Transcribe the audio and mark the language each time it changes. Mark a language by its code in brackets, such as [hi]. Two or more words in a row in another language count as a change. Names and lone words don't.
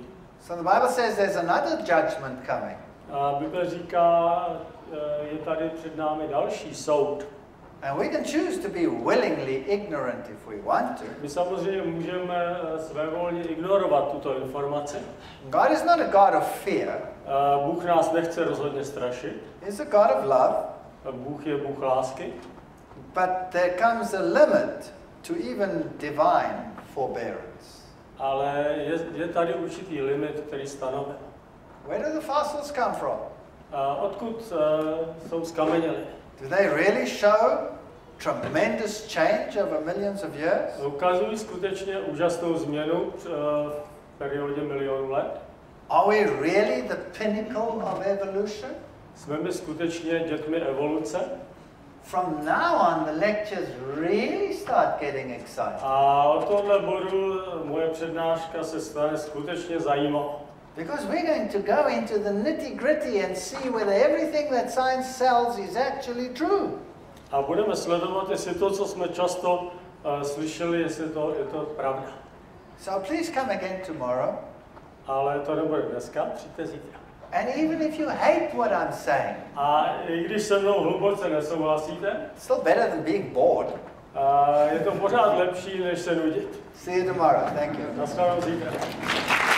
[en] So the Bible says there's another judgment coming. [cs] Bible říká, je tady před námi další soud. [en] And we can choose to be willingly ignorant if we want to. [cs] My samozřejmě můžeme svévolně ignorovat tuto informaci. [en] God is not a God of fear. [cs] Bůh nás nechce rozhodně strašit. [en] He's a God of love. [cs] Bůh je Bůh lásky. [en] But there comes a limit to even divine forbearance. [cs] Ale je tady určitý limit, který stanovil. [en] Where do the fossils come from? [cs] Odkud jsou zkameněly? [en] Do they really show tremendous change over millions of years? [cs] Ukazují skutečně úžasnou změnu v periodě milionů let. [en] Are we really the pinnacle of evolution? [cs] Jsme my skutečně dětmi evoluce? [en] From now on, the lectures really start getting exciting. [cs] A od tohohle bodu moje přednáška se stane skutečně zajímavou. [en] Because we're going to go into the nitty-gritty and see whether everything that science sells is actually true. [cs] A budeme sledovat, jestli to, co jsme často slyšeli, jestli je to pravda. [en] So please come again tomorrow. [cs] Ale to nebude dneska, přijďte zítra. [en] And even if you hate what I'm saying, [cs] A i když se mnou hluboce nesouhlasíte, [en] it's still better than being bored. [cs] je to pořád lepší, než se nudit. [en] See you tomorrow. Thank you. [cs] Naschledanou zítra.